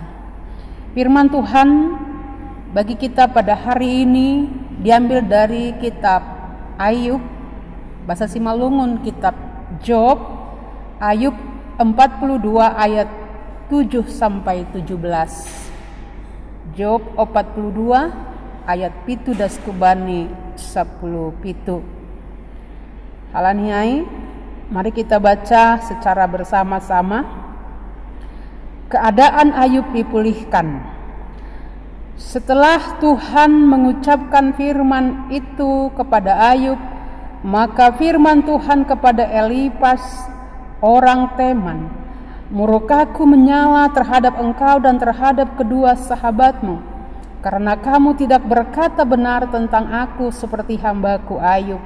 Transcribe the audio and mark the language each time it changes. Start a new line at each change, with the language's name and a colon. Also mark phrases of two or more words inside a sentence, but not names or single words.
Indonesian: Firman Tuhan bagi kita pada hari ini diambil dari kitab Ayub, bahasa Simalungun kitab Job, Ayub 42 ayat 7 sampai 17.
Batak Simalungun: Job 42 ayat pitu das kubani 10 pitu. Halaniai,
Indonesian: mari kita baca secara bersama-sama. Keadaan Ayub dipulihkan. Setelah Tuhan mengucapkan firman itu kepada Ayub, maka firman Tuhan kepada Elifas orang Teman, "Murkaku menyala terhadap engkau dan terhadap kedua sahabatmu, karena kamu tidak berkata benar tentang aku seperti hambaku Ayub.